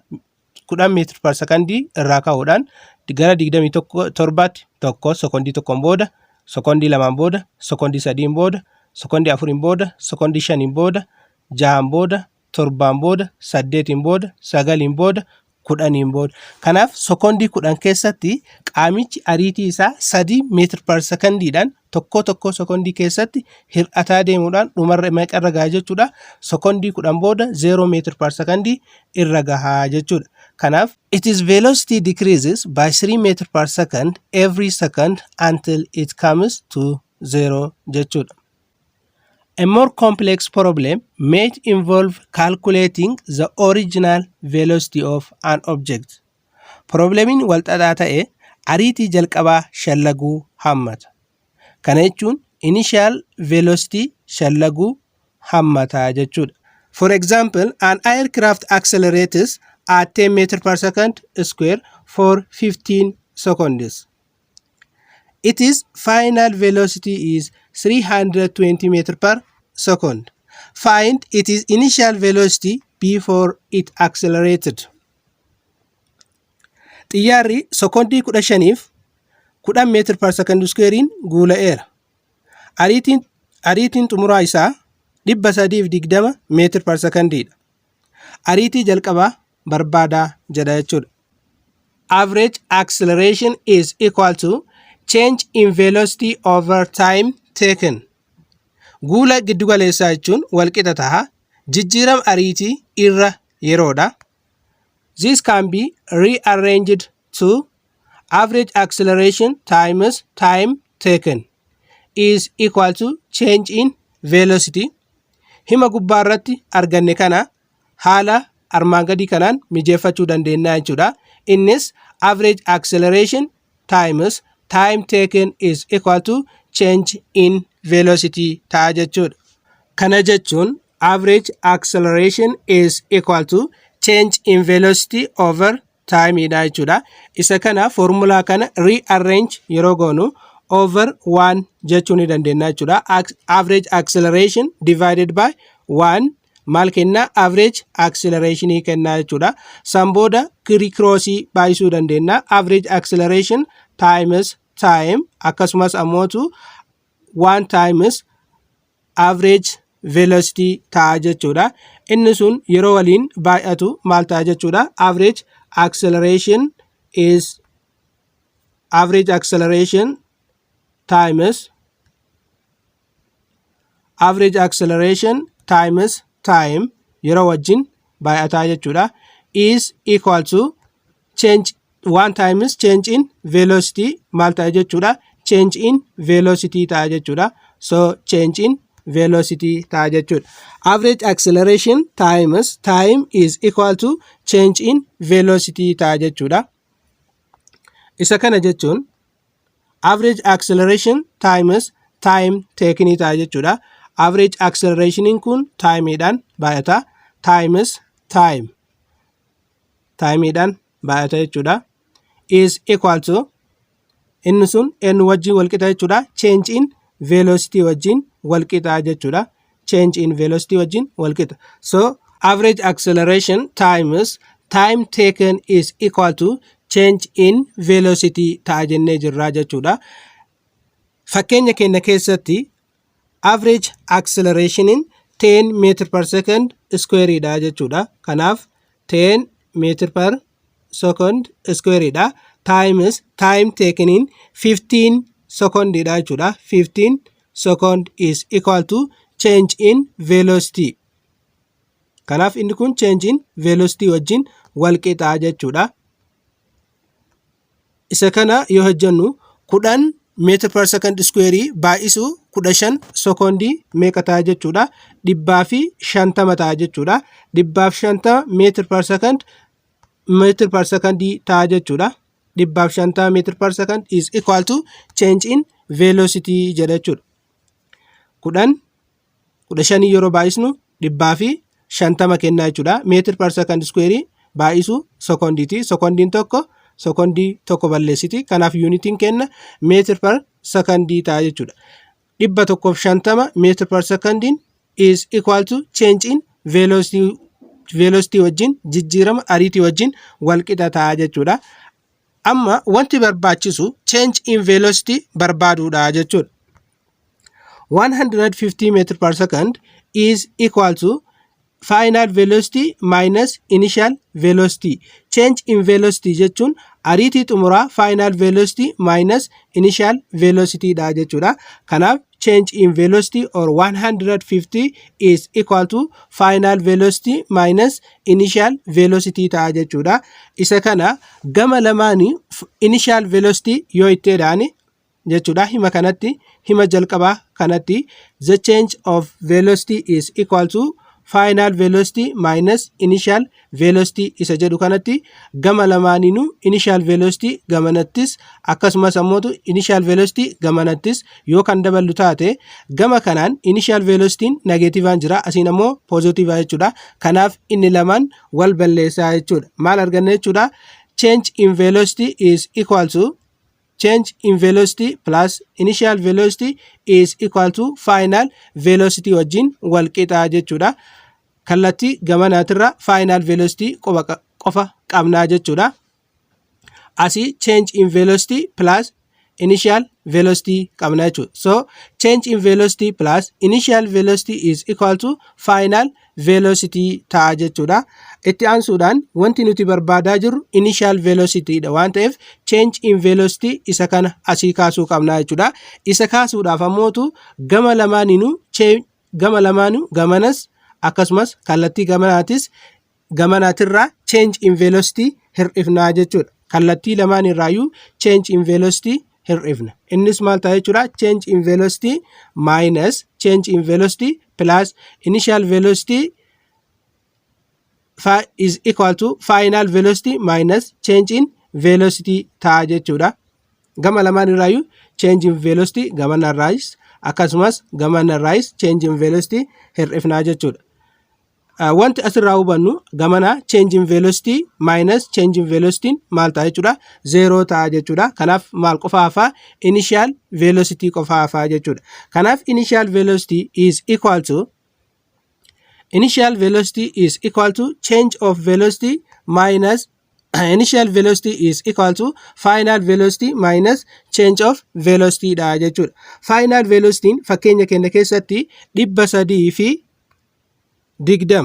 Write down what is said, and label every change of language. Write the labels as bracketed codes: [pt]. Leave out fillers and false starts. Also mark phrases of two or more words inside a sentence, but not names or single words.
[om] 10 [en] meter per [om] secondii irraa ka'uudhaan gara 27tti tokko sekondii tokkoon booda, sekondii lamaan booda, sekondii sadiin booda, sekondii afuriin booda, sekondii shaniin booda, 6 booda, 7 booda, 8 booda, 9 booda, 10 booda. Kanaaf sekondii 10 keessatti qaamichi ariitii isaa 3 [en] meter per [om] secondiidhaan tokko sekondii keessatti hir'ataa deemuudhaan dhumarra meeqarra gahaa jechuudha. Sekondii 10 booda 0 [en] meter per [om] secondii irra gahaa jechuudha. [en] Kanaaf its velocity decreases by 3 meter per second every second until it comes to 0 jechuudha. A more complex problem may involve calculating the original velocity of an object. [om] Problemiin walxaxaa ta'e ariitii jalqabaa shallaguu hammata. Kana jechuun [en] initial velocity [om] shallaguu hammata jechuudha. [en] For example, an aircraft accelerates at 10 meter per second square for 15 seconds. Its final velocity is 320 meter per second. Find its initial velocity before it accelerated. [om] Xiyyaarri sekondii 15f 10 [en] meter per second squarein [om] guula'eera. Ariitiin xumuraa isaa 320 [en] meetir per [om] secondiidha. Ariitii jalqabaa barbaadaa jedha jechuudha. [en] Average acceleration is equal to change in velocity over time taken. [om] Guula giddugaleessaa jechuun walqixa ta'a jijjiirama ariitii irra yeroodha. [en] This can be rearranged to average acceleration times time taken is equal to change in velocity. [om] Hima gubbaa irratti arganne kana haala armaan gadii kanaan mijeeffachuu dandeenya jechuudha. [en] Innis average acceleration times time taken is equal to change in velocity [om] ta'a jechuudha. Kana jechuun [en] average acceleration is equal to change in velocity over time [om] dha jechuudha. Isa kana formulaa kana rearrange yeroo goonu over 1 jechuu ni dandeenya jechuudha. [en] Average acceleration divided by 1 [om] maal kenna? [en] Average acceleration [om] kenna jechuudha. San booda kirikroosii baay'isuu dandeenya. [en] Average acceleration times time [om] akkasumas ammootu [en] 1 times average velocity [om] ta'a jechuudha. Inni sun yeroo waliin baay'atu maal ta'a jechuudha? [en] Average acceleration times time [om] yeroo wajjin baay'ataa jechuudha. [en] Is equal to change 1 times change in velocity [om] maal ta'a jechuudha? [en] Change in velocity [om] ta'a jechuudha. [en] So change in velocity [om] ta'a jechuudha. [en] Average acceleration times time is equal to change in velocity [om] ta'a jechuudha. Isa kana jechuun [en] average acceleration times time taken [om] ta'a jechuudha. [en] Average acceleration [om] kun timeidhaan baay'ata. Times timeidhaan baay'ata jechuudha. [en] Is equal to [om] inni sun n wajjin walqixa jechuudha. [en] Change in velocity [om] wajjin walqixa jechuudha. [en] Change in velocity [om] wajjin walqixa. [en] So average acceleration times time taken is equal to change in velocity [om] ta'a jennee jirra jechuudha. Fakkeenya keenya keessatti [en] average acceleration in 10 meter per second square [om] dha jechuudha. [en] Kanaaf 10 meter per second square dha. Times time taken in 15 second [om] dha jechuudha. [en] 15 second is equal to change in velocity. [om] Kanaaf inni kun [en] change in velocity [om] wajjin walqixa jechuudha. Isa kana yoo hojjennu 10 [en] meter per second square [om] baay'isu 15 secondii meeqa ta'a jechuudha? 150 ta'a jechuudha. 150 [en] meter per second [om] ta'a jechuudha. [en] 150 meter per second is equal to change in velocity [om] jedha jechuudha. 15 yeroo baay'isnu 150 kenna jechuudha. [en] Meter per second square [om] baay'isu secondiiti. Secondii tokko balleessiti. Kanaaf unitiin kenna [en] meter per [om] secondii ta'a jechuudha. [en] 150 meter per second is equal to change in velocity [om] wajjin jijjiirama ariitii wajjin walqixa ta'a jechuudha. Amma wanti barbaachisu [en] change in velocity [om] barbaaduudha jechuudha. [en] 150 meter per second is equal to final velocity minus initial velocity. Change in velocity [om] jechuun ariitii xumuraa [en] final velocity minus initial velocity [om] dha jechuudha. [en] Kanaaf change in velocity or 150 is equal to final velocity minus initial velocity [om] ta'a jechuudha. Isa kana gama lamaanii [en] initial velocity [om] yoo itteedhaani jechuudha. Hima jalqabaa kanatti [en] the change of velocity is equal to final velocity minus initial velocity [om] isa jedhu kanatti gama lamaaniinuu [en] initial velocity [om] gamanattis akkasumas ammoo [en] initial velocity [om] gamanattis yoo kan daballu taate gama kanaan [en] initial velocity [om] negativean jira asiin ammoo positive jechuudha. Kanaaf inni lamaan wal balleessaa jechuudha. Maal arganna jechuudha? [en] Change in velocity is equal to change in velocity plus initial velocity is equal to final velocity [om] wajjin walqixa jechuudha. Kallattii gamanaatirra [en] final velocity [om] qofa qabnaa jechuudha. [en] Asii change in velocity plus initial velocity [om] qabna jechuudha. [en] So change in velocity plus initial velocity is equal to final velocity [om] ta'a jechuudha. Itti aansuudhaan wanti nuti barbaadaa jirru [en] initial velocity [om] dha waan ta'eef [en] change in velocity [om] isa kana asii kaasuu qabna jechuudha. Isa kaasuudhaaf ammootu gama lamaaninu gamanas akkasumas kallattii gamanaatirraa [en] change in velocity [om] hir'ifnaa jechuudha. Kallattii lamaan irraayyuu [en] change in velocity [om] hir'ifna. Innis maal ta'a jechuudha? [en] Change in velocity minus change in velocity plus initial velocity is equal to final velocity minus change in velocity [om] ta'a jechuudha. Gama lamaan irraayyuu [en] change in velocity [om] gamanarraayis akkasumas gamanarraayis [en] change in velocity [om] hir'ifnaa jechuudha. Wanti asirraa hubannu gamana [en] change in velocity minus change in velocity [om] maal ta'a jechuudha? 0 ta'a jechuudha. Kanaaf maal qofa hafaa? [en] Initial velocity [om] qofa hafaa jechuudha. [en] Kanaaf initial velocity is equal to change of velocity minus initial velocity is equal to final velocity minus change of velocity [om] dha jechuudha. Final velocity fakkeenya keenya keessatti 320.